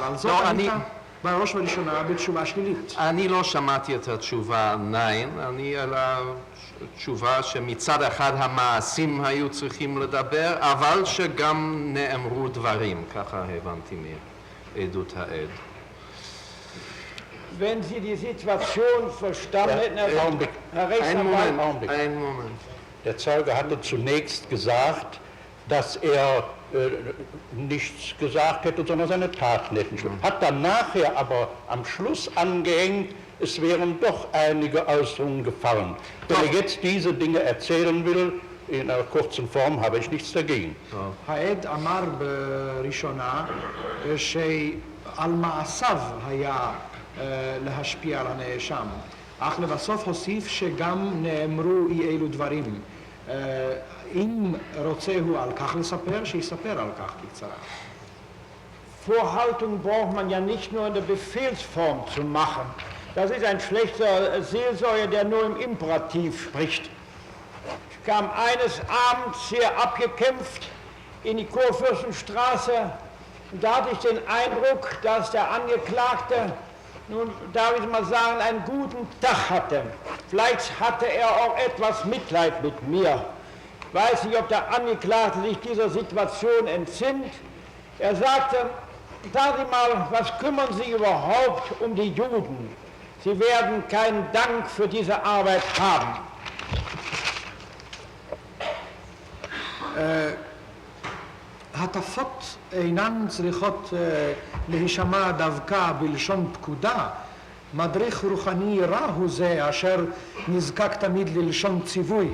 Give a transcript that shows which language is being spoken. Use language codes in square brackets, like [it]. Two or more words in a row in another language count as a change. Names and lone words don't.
[he] על זאת ענית בראש ובראשונה בתשובה שלילית. אני לא שמעתי את התשובה nein, אני על התשובה שמצד אחד המעשים היו צריכים לדבר, אבל שגם נאמרו דברים, ככה הבנתי מעדות העד. [de] Wenn Sie die Situation verstanden hätten, Herr Rechtsanwalt. Einen Moment. Der Zeuge hatte zunächst gesagt, dass er nichts gesagt hätte, sondern seine Taten hätten. Hat dann nachher aber am Schluss angehängt, es wären doch einige Äußerungen gefallen. Wenn er jetzt diese Dinge erzählen will, in einer kurzen Form, habe ich nichts dagegen. [he] העד אמר בראשונה שעל מעשיו היה להשפיע על הנאשם, אך לבסוף הוסיף שגם נאמרו אי אלו דברים. אם רוצה הוא על כך לספר, שיספר על כך בקצרה. [de] Vorhaltung braucht man ja nicht nur in der Befehlsform zu machen. Das ist ein schlechter Seelsorger, der nur im Imperativ spricht. Ich kam eines Abends sehr abgekämpft in die Kurfürstenstraße und da hatte ich den Eindruck, dass der Angeklagte, nun darf ich mal sagen, einen guten Tag hatte. Vielleicht hatte er auch etwas Mitleid mit mir. Ich weiß nicht, ob der Angeklagte sich dieser Situation entsinnt. Er sagte, sagen Sie mal, was kümmern Sie überhaupt um die Juden? Sie werden keinen Dank für diese Arbeit haben. [he] הטפות אינן צריכות להישמע דווקא בלשון פקודה. מדריך רוחני רע הוא זה אשר נזקק תמיד ללשון ציווי.